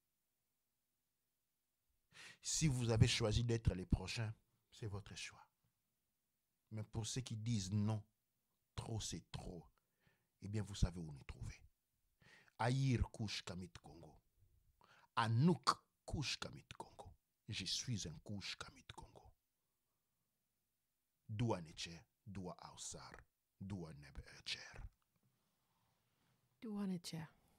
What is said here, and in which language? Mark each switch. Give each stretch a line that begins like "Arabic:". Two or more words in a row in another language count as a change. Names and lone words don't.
French: Si vous avez choisi d'être les prochains, c'est votre choix. Mais pour ceux qui disent non, trop c'est trop, eh bien vous savez où nous trouver.
Ancient Egyptian: Aïr Kouch Kamit Congo. Anouk Kouch Kamit Congo.
French: Je suis un Kouch Kamit Congo.
Ancient Egyptian: Doua Neche, Doua Ausar, Doua Neb Echer. Doua Neche.